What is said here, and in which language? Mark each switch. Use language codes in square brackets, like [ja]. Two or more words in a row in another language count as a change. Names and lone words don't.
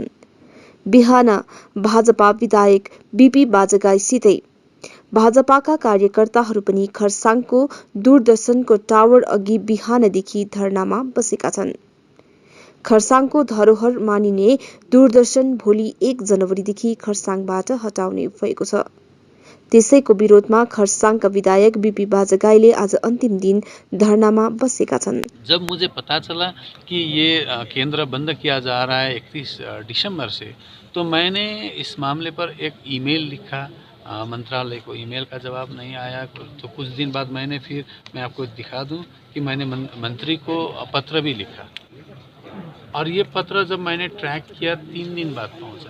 [ne] बिहान भाजपा विधायक बीपी बाजगाईसितै भाजपाका कार्यकर्ताहरू पनि खरसाङको दूरदर्शनको टावर अघि बिहानदेखि धरनामा बसेका छन्। खरसाङको धरोहर मानिने दूरदर्शन भोलि 1 जनवरीदेखि खरसाङबाट हटाउने भएको छ। त्यसैको विरोधमा खरसाङका विधायक बीपी बाजगाईले आज अन्तिम दिन धरनामा बसेका छन्। [hi] जब मुझे पता चला कि ये केंद्र बंद किया जा रहा है 31 दिसंबर से, तो मैंने इस मामले पर एक ईमेल लिखा मंत्रालय को। ईमेल का जवाब नहीं आया तो कुछ दिन बाद मैं आपको दिखा दूं कि मैंने मंत्री को पत्र भी लिखा, और ये पत्र जब मैंने ट्रैक किया 3 दिन बाद पहुंचा।